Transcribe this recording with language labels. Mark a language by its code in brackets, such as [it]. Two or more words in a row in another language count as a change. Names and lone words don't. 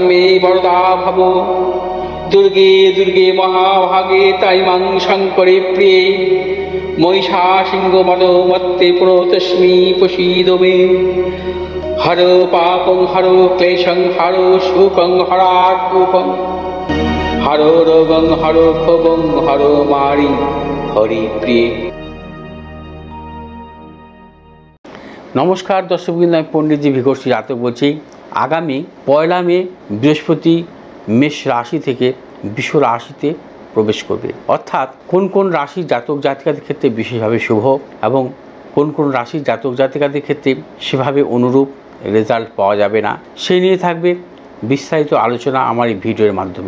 [sa] मे वरदा भव दुर्गे दुर्गे महाभागे ताइमां शङ्करे प्रिये महिषासिंहमदोमत्ते प्रणतोऽस्मि प्रसीद मे हरो पापं हरो क्लेशं हरो शोकं हरात्मकं हरो रोगं हरो क्षोभं हरो मारि हरिप्रिये। [bn] নমস্কার দর্শকবৃন্দ, আমি পণ্ডিতজি ভিকর্ষী জাতক বলছি। আগামী 1 মে বৃহস্পতি মেষ রাশি থেকে বৃষ রাশিতে প্রবেশ করবে, অর্থাৎ কোন কোন রাশির জাতক জাতিকাদের ক্ষেত্রে বিশেষভাবে শুভ এবং কোন কোন রাশির জাতক জাতিকাদের ক্ষেত্রে সেভাবে অনুরূপ রেজাল্ট পাওয়া যাবে না, সেই নিয়ে থাকবে বিস্তারিত আলোচনা আমার এই ভিডিওর মাধ্যমে।